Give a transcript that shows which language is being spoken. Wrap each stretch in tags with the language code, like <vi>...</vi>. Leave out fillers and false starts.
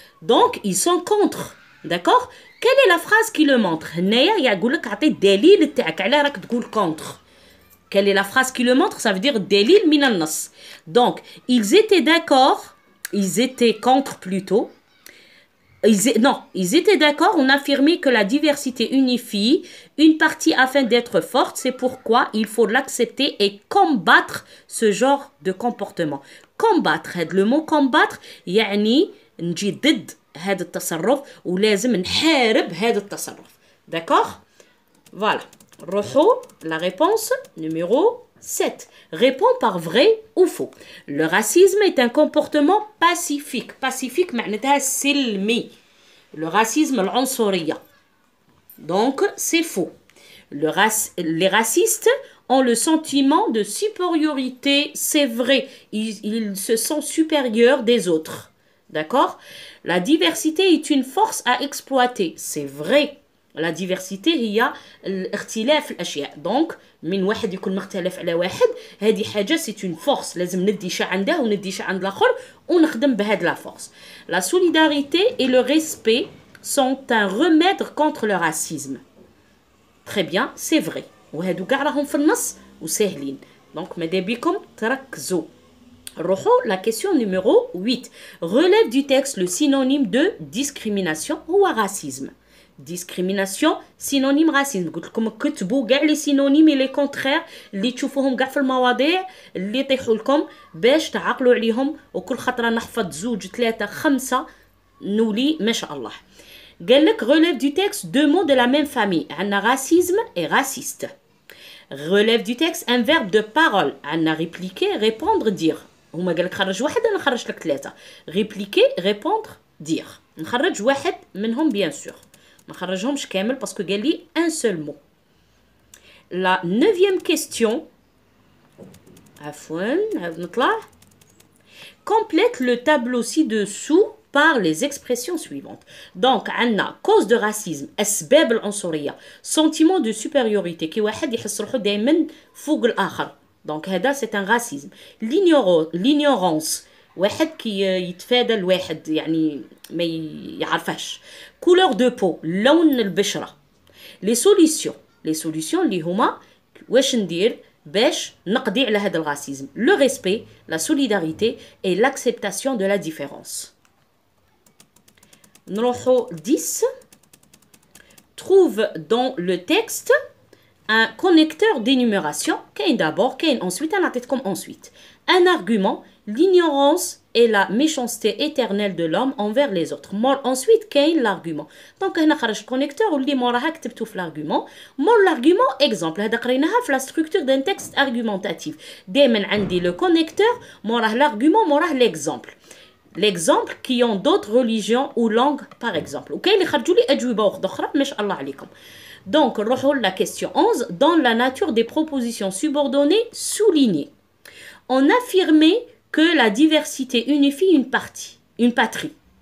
<fr>Donc ils sont contre. D'accord? Quelle est la phrase qui le montre?</fr> <ar>هنايا يقول لك اعطي الدليل تاعك علاه راك تقول contre.</ar> <fr>Quelle est la phrase qui le montre? Ça veut dire</fr> <ar>دليل من النص.</ar> <fr>Donc ils étaient d'accord, ils étaient contre plutôt. Ils étaient d'accord, on affirmait que la diversité unifie une partie afin d'être forte, c'est pourquoi il faut l'accepter et combattre ce genre de comportement. Combattre, le mot combattre,</fr> <ar>يعني نجي ضد هذا التصرف ولازم نحارب هذا التصرف.</ar> <fr>D'accord? Voilà. نروحوا la réponse numéro 7. Réponds par vrai ou faux. Le racisme est un comportement pacifique.</fr> <ar>Pacifique معناتها سلمي.</ar> <fr>Le racisme العنصرية. Donc c'est faux. Les racistes ont le sentiment de supériorité, c'est vrai. Ils se sentent supérieurs des autres. D'accord? La diversité est une force à exploiter. C'est vrai.</fr> <ar>La diversité هي الاختلاف الأشياء. Donc من واحد يكون مختلف على واحد هذه حاجة</ar> <fr>c'est une force.</fr> <ar>لازم ندي شي عنده وندي شي عند الآخر ونخدم بهاد la force.</ar> <fr>La solidarité et le respect sont un remède contre le racisme. Très bien, c'est vrai.</fr> <ar>وهادو كاع راهم في النص وسهلين. Donc ماذا بكم تركزوا.</ar> <fr>La question numéro 8. Relève du texte le synonyme de discrimination ou racisme. Discrimination, synonyme racisme.</fr> <ar>قلت لكم كتبوا كاع لي سينونيم لي كونترير اللي تشوفوهم كاع في المواضيع اللي يطيحوا لكم باش تعقلوا عليهم وكل خطره نحفظ 2 3 5 نولي ما شاء الله. قال لك</ar> <fr>relève du texte deux mots de la même famille. عندنا racisme et raciste. Relève du texte un verbe de parole. عندنا répliquer, répondre, dire.</fr> <ar>هما قال لك خرج واحد انا نخرج لك 3.</ar> <fr>répliquer, répondre, dire.</fr> <ar>نخرج واحد منهم bien sûr. ما نخرجهمش كامل باسكو قال لي</ar> <fr>un seul mot. La 9e question.</fr> <ar>عفوا نطلع.</ar> <fr>Complète le tableau ci-dessous par les expressions suivantes.</fr> <ar>Donc, عندنا cause de racisme, أسباب العنصرية,</ar> <fr>sentiment de supériorité,</fr> <ar>كي واحد يحس روحو دايما فوق الآخر.</ar> <fr>Donc, هذا c'est un racisme.</fr> <ar>L'ignorance, واحد كي يتفادى الواحد يعني ما يعرفهش.</ar> <fr>Couleur de peau,</fr> <ar>لون البشرة. Les solutions اللي هما واش ندير باش نقضي على هذا الراسيزم.</ar> <fr>Le respect, la solidarité et l'acceptation de la différence.</fr> <ar>نروحو 10.</ar> <fr>Trouve dans le texte un connecteur d'énumération.</fr> <ar>كاين d'abord, كاين ensuite, أنا عطيتكم ensuite.</ar> <fr>Un argument, l'ignorance et la méchanceté éternelle de l'homme envers les autres. Ensuite, كاين l'argument.</fr> <ar>Donc هنا خرج connecteur واللي موراها كتبتو في l'argument.</ar> <fr>L'argument, exemple,</fr> <ar>هذا قريناها في</ar> <fr>la structure d'un texte argumentatif.</fr> <ar>دايما عندي le connecteur, موراه l'argument, موراه l'exemple.</ar> <fr>L'exemple qui ont d'autres religions ou langues par exemple.</fr> <ar>وكاين اللي خرجوا لي أجوبة أخرى ما شاء الله عليكم.</ar> <fr>Donc, la question 11. Dans la nature des propositions subordonnées, soulignées. On affirmait que la diversité unifie une patrie.</fr>